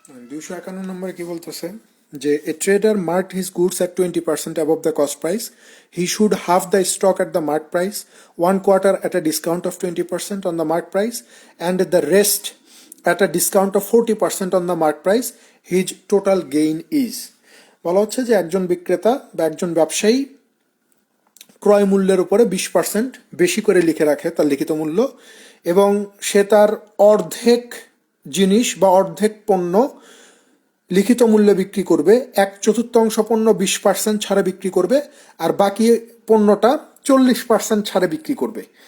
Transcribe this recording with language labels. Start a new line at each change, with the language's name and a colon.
Bangla: দুইশো একান্ন নম্বরে কি বলতেছে যে
English: A trader marked his goods at 20% above the cost price. He should have the stock at the mark price, 1/4 at a discount of 20% on the mark price, and the rest at a discount of 40% on the mark price. His total gain is.
Bangla: বলা হচ্ছে যে একজন বিক্রেতা বা একজন ব্যবসায়ী ক্রয় মূল্যের উপরে 20% বেশি করে লিখে রাখে তার লিখিত মূল্য, এবং সে তার অর্ধেক জিনিস বা অর্ধেক পণ্য লিখিত মূল্যে বিক্রি করবে, 1/4 পণ্য 20% ছাড়ে বিক্রি করবে, আর বাকি পণ্যটা 40% ছাড়ে বিক্রি করবে।